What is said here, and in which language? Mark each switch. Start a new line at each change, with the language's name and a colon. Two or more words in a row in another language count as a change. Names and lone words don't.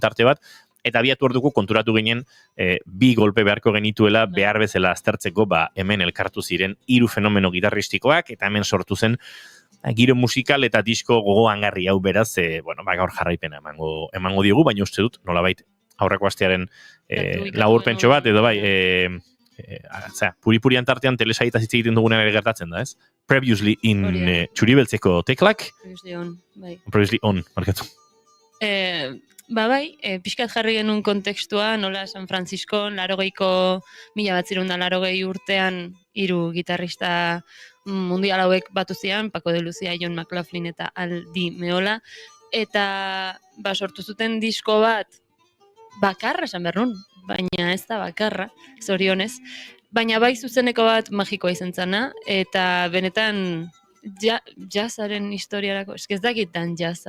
Basque: tarte bat, eta abiatu orduko konturatu ginen bi golpe beharko genituela behar bezala aztertzeko hemen elkartu ziren 3 fenomeno gitarristikoak, eta hemen sortu zen giro musikal eta disko gogoangarri hau beraz, gaur jarraipena emango diogu, baina uste dut nolabait aurreko astearen laburpentxo bat, edo puri antartean telesaitaz hitz egiten dugunean ere gertatzen da, ez?
English: Previously in
Basque: txuribeltzeko teklak.
English: Previously on, bai. Previously on,
Basque: markatu. Pixkat jarri genuen kontekstua, nola San Francisco, 1980 urtean, 3 gitarrista mundial hauek batu zian, Paco de Lucia, John McLaughlin eta Al Di Meola, eta sortu zuten disko bat, bakarra esan behar nun, baina ez da bakarra, zorionez, baina bai zuzeneko bat magikoa izan zana, eta benetan jazzaren historiarako, ez dakit dan jazza.